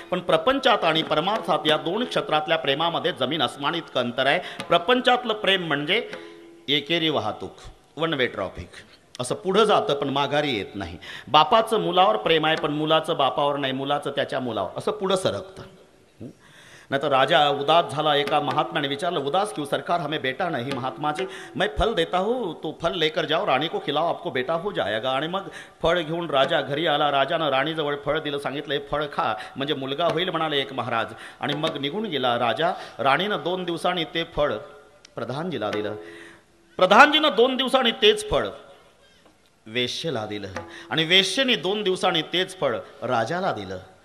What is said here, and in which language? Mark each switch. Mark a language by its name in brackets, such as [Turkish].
[Marathi] पण प्रपंचात आणि परमार्थात या दोन क्षेत्रातल्या प्रेमामध्ये जमीन अस्मान इतकं अंतर आहे. प्रपंचातलं प्रेम म्हणजे एकेरी वाहतूक, वन वे ट्रॉफिक, असं पुढं जातं पण माघारी येत नाही. बापाचं मुलावर प्रेम आहे पण मुलाचं बापावर नाही, मुलाचं त्याच्या मुलावर, असं पुढं सरकतं. [Hindi] नहीं तो [Marathi] राजा उदास झाला. [Hindi] एका महात्म्याने विचारलं, उदास क्यों सरकार, [Marathi] हमें बेटा नहीं. [Hindi] महात्मा जी मैं फल देता हूँ, तो फल लेकर जाओ, राणी को खिलाओ, आपको बेटा हो जाएगा. [Marathi] आणि मग फळ घेऊन राजा घरी आला. राजानं राणीजवळ फळ दिलं, सांगितलं हे फळ खा म्हणजे मुलगा होईल म्हणाले एक महाराज. आणि मग निघून गेला राजा. राणीनं 2 दिवसांनी ते फळ प्रधानजीला दिलं. प्रधानजीनं 2 दिवसांनी तेच फळ वेश्येला दिलं आणि वेश्येने 2 दिवसांनी तेच फळ राजाला दिलं.